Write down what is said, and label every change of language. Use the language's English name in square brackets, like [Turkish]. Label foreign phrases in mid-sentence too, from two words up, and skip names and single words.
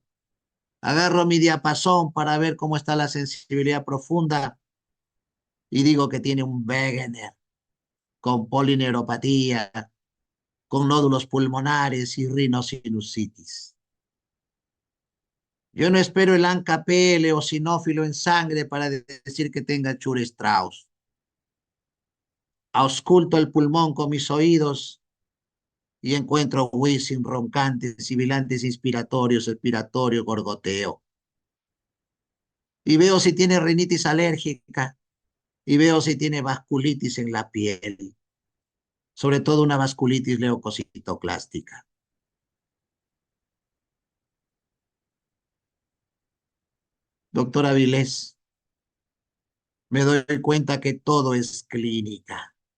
[Spanish] Agarro mi diapasón para ver cómo está la sensibilidad profunda y digo que tiene un Wegener con polineuropatía, con nódulos pulmonares y rinosinusitis. Yo no espero el ANCA-PL o sinófilo en sangre para decir que tenga Chur-Strauss. Ausculto el pulmón con mis oídos y encuentro wheezing, roncantes, sibilantes inspiratorios, expiratorio, gorgoteo. Y veo si tiene rinitis alérgica y veo si tiene vasculitis en la piel, sobre todo una vasculitis leucocitoclástica. Doctora Vilés, me doy cuenta que todo es clínica.